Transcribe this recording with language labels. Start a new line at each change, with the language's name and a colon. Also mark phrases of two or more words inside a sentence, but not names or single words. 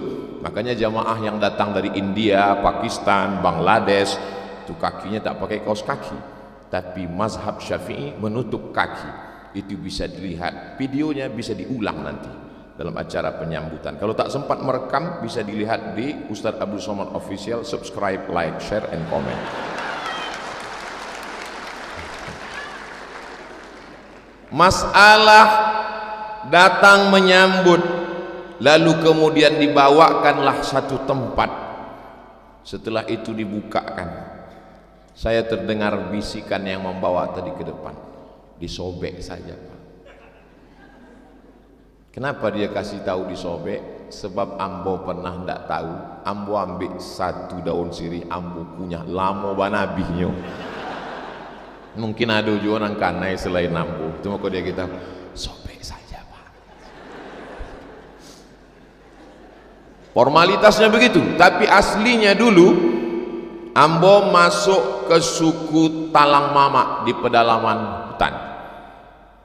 Indonesian: Makanya jamaah yang datang dari India, Pakistan, Bangladesh, itu kakinya tak pakai kaos kaki, tapi mazhab Syafi'i menutup kaki. Itu bisa dilihat, videonya bisa diulang nanti dalam acara penyambutan. Kalau tak sempat merekam, bisa dilihat di Ustaz Abdul Somad Official.
English: Subscribe, like, share, and comment.
Indonesian: Masalah datang menyambut, lalu kemudian dibawakanlah satu tempat. Setelah itu dibukakan, saya terdengar bisikan yang membawa tadi ke depan, disobek saja Pak. Kenapa dia kasih tahu disobek?
Minangkabau: Sebab ambo pernah ndak tahu, ambo ambil satu daun sirih, ambo kunyah lamo banabihnya.
Indonesian: Mungkin ada juga orang kanai selain ambo, cuma kok dia kita sobek saja Pak. Formalitasnya begitu, tapi aslinya dulu ambo masuk ke suku Talang Mama di pedalaman hutan.